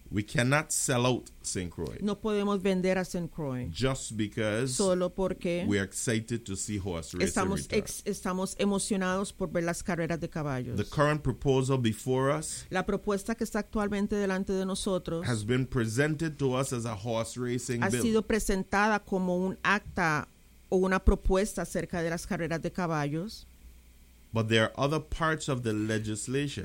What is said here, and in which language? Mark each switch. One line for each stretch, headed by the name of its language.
English: We cannot sell out St. Croix.
Spanish: No podemos vender a St. Croix.
English: Just because.
Spanish: Solo porque.
English: We are excited to see horse racing
Spanish: estamos
English: return.
Spanish: Estamos emocionados por ver las carreras de caballos.
English: The current proposal before us.
Spanish: La propuesta que está actualmente delante de nosotros
English: has been presented to us as a horse racing
Spanish: ha
English: bill.
Spanish: Sido presentada como un acta o una propuesta acerca de las carreras de caballos.
English: But there are other parts of the legislation.